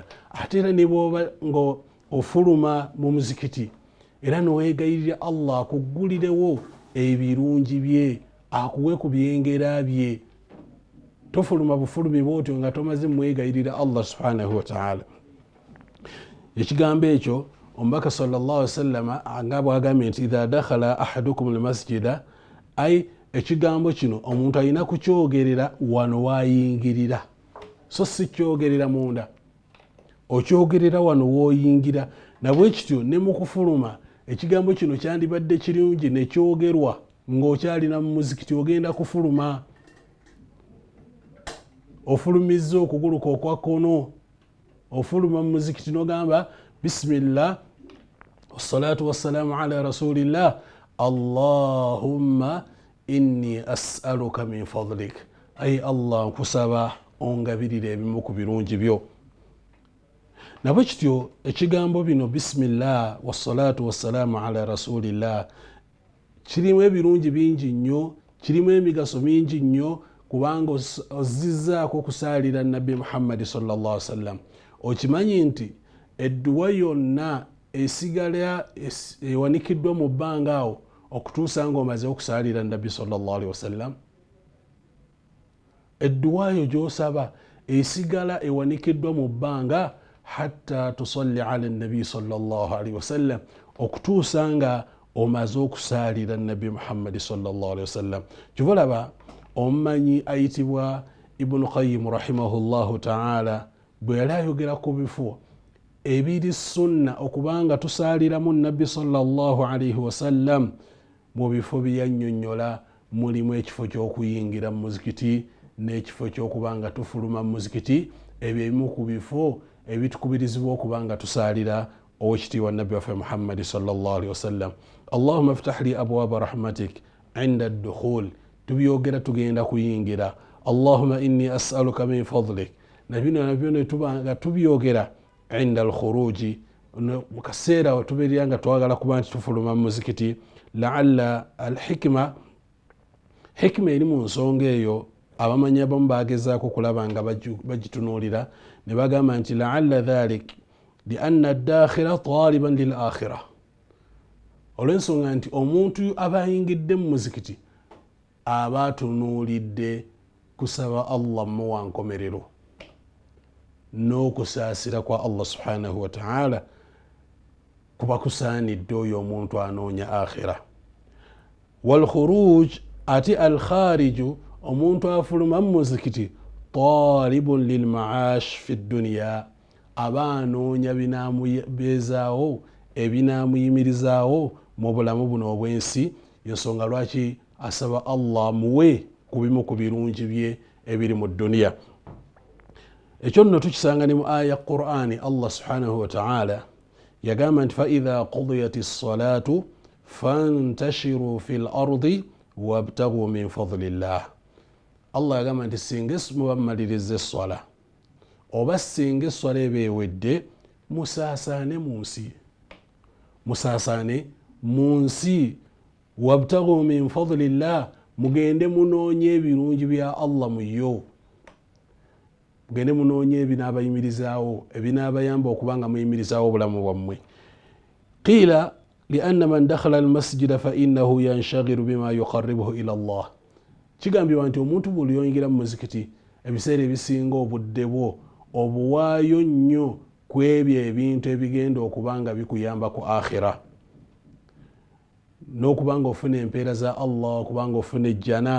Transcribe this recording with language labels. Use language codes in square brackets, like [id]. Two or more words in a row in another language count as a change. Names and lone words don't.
[lg] Ate era ne bw'oba nga ofuluma mu muzikiti, era noweegayirira Allah akuggulirewo ebirungi bye, akuwe ku byengera bye. Tofuluma bufulumi bwotyo nga tomaze mwegayirira Allah [ar] سبحانه وتعالى. [lg] Ekigambo ekyo omubaka [ar] صلى الله عليه وسلم [lg] nga bw'agambye nti [ar] إذا دخل أحدكم المسجد, [lg] ay ekigambo kino omuntu alina kukyogerera wano wayingirira, so si kyogerera munda, okyogerera wano woyingira. Nabwe kityo ne mu kufuluma, ekigambo kino kyandibadde kirungi ne kyogerwa ng'okyalina mu muzikiti ogenda kufuluma, ofulumizza okuguluka okwa kkono, ofuluma mu muzikiti n'ogamba [ar] بسم الله والصلاة والسلام على رسول الله اللهم إني أسألك من فضلك, [lg] ay Allah nkusaba ongabirira ebimu ku birungi byo. Nabwe kityo ekigambo bino [ar] بسم الله والصلاة والسلام على رسول الله [lg] kirimu ebirungi bingi nnyo, kirimu emigaso mingi nnyo, kubanga ozizzaako okusaalira nabbi Muhammad [ar] صلى الله عليه وسلم. [lg] Okimanyi nti edduwa yonna esigala ewanikiddwa mu bbanga awo okutuusa nga omaze okusaalira nabbi [ar] صلى الله عليه وسلم. [lg] Edduwa yo gy'osaba esigala ewanikiddwa mu bbanga [ar] حتى تصلي على النبي صلى الله عليه وسلم, [lg] okutuusa nga omaze okusaalira nabbi Muhammad [ar] صلى الله عليه وسلم. [lg] Kyolaba omumanyi ayitibwa Ibn Qayyim [ar] رحمه الله تعالى [lg] bwe yali ayogera ku bifo ebiri sunna okubanga tusaaliramu nabbi [ar] صلى الله عليه وسلم, [lg] mu bifo byannyonnyola mulimu ekifo ky'okuyingira mu muzikiti n'ekifo ky'okubanga tufuluma mu muzikiti. Ebyo ebimu ku bifo ebitukubirizibwa okubanga tusaalira owekitiibwa nabbi waffe Muhammad [ar] صلى الله عليه وسلم. اللهم افتح لي أبواب رحمتك عند الدخول, [lg] tubyogera tugenda kuyingira. [ar] اللهم إني أسألك من فضلك, [lg] nabyo ne tubanga tubyogera [ar] عند الخروج, [lg] mu kaseera wetubeerera nga twagala kuba nti tufuluma mu muzikiti. [ar] لعل الحكمة, [lg] hikima eri mu nsonga eyo abamanyi abamu bagezaako kulaba nga bagitunuulira ne bagamba nti [ar] لعل ذلك لأن الداخل طالبا للآخرة, [lg] olw'ensonga nti omuntu aba ayingidde mu muzikiti aba atunuulidde kusaba Allah muwa nkomerero n'okusaasira kwa Allah [ar] سبحانه وتعالى [lg] kuba kusaanidde oyo omuntu anoonya akhira. [ar] والخروج لأن الخارج [lg] omuntu afuluma mu muzikiti [ar] طالب للمعاش في الدنيا, [lg] aba anoonya binaamubeezaawo ebinaamuyimirizaawo mu bulamu buno obw'ensi, yensonga lwaki asaba Allah muwe ku bimu ku birungi bye ebiri mu dunya. Ekyo nno tukisanga ne mu aya Qur'ani Allah [ar] سبحانه وتعالى [lg] yagamba nti [ar] فإذا قضيت الصلاة فانتشروا في الأرض وابتغوا من فضل الله. [lg] Allah yagamba nti singa muba mumaliriza esswala oba singa esswala eba ewedde musaasaane mu nsi [ar] وابتغوا من فضل الله, [lg] mugende munoonye ebirungi bya Allah muyo, mugende munoonye ebinaabayimirizaawo ebinaabayamba okubanga muyimirizaawo obulamu bwammwe. [ar] قيل لأن من دخل المسجد فإنه ينشغل بما يقربه إلى الله, [lg] kigambibwa nti omuntu buli oyingira mu muzikiti ebiseera ebisinga obudde bwo obuwaayo nnyo ku ebyo ebintu ebigenda okubanga bikuyamba ku akhira, n'okubanga ofuna empeera za Allah, okubanga ofuna ejjana.